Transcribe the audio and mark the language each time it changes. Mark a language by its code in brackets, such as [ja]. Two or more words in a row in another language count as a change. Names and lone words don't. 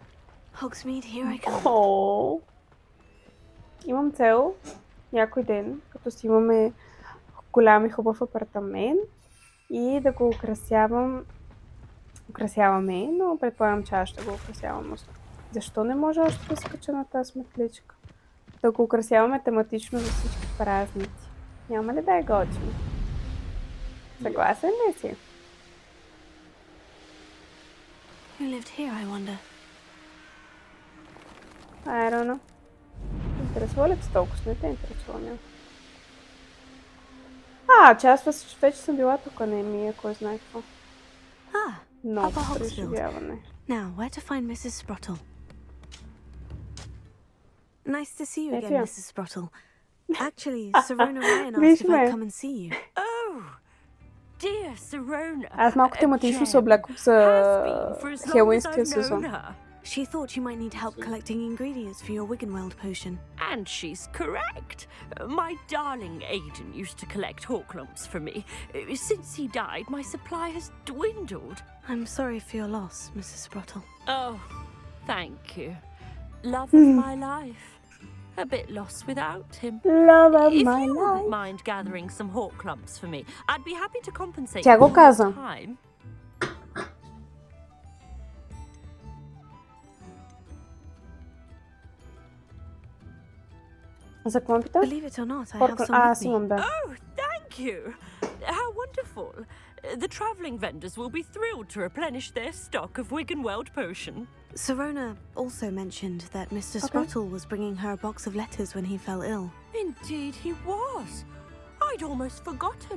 [bg] Имам цел някой ден, като си имаме голям и хубав апартамент и да го украсяваме, но предполагам, че аз ще го украсявам. Защо не може още да скача на тази сметличка? Да го украсяваме тематично за всички празници. Няма ли да е готино? Съгласен ли си? [en] Who lived here, I wonder? I don't know. [bg] Интересува ли те толкова? Не те интересува ми. Че аз вече съм била тук, не ми е кой знае какво. Много преживяване. [en] Now, where to find Mrs. Sprottle? Nice to see you again, Mrs. Sprottle. Actually, Serona Ryan asked if I'd come and see you. Oh, dear Serona. [bg] Аз малко тематично се облякох за хелуинския сезон. [en] She thought you might need help collecting ingredients for your Wiggenweld potion. And she's correct. My darling Aiden used to collect hawk lumps for me. Since he died, my supply has dwindled. I'm sorry for your loss, Mrs. Sprottle. Oh, thank you. Love of my life. a bit lost without him. Love of If my you wouldn't life. mind gathering some hawk clumps for me, I'd be happy to compensate [bg] Тя [en] you [bg] го [en] for [bg] каза. [en] your time. [bg] За какво ме пита? [en] Believe it or not, I have some [bg] Аз [en] with me. [bg] имам, да. [en] Oh, thank you. How wonderful. The travelling vendors will be thrilled to replenish their stock of Wiggenweld potion. Sirona also mentioned that Mr. Sprottle was bringing her a box of letters when he fell ill. Indeed he was. I'd almost forgotten.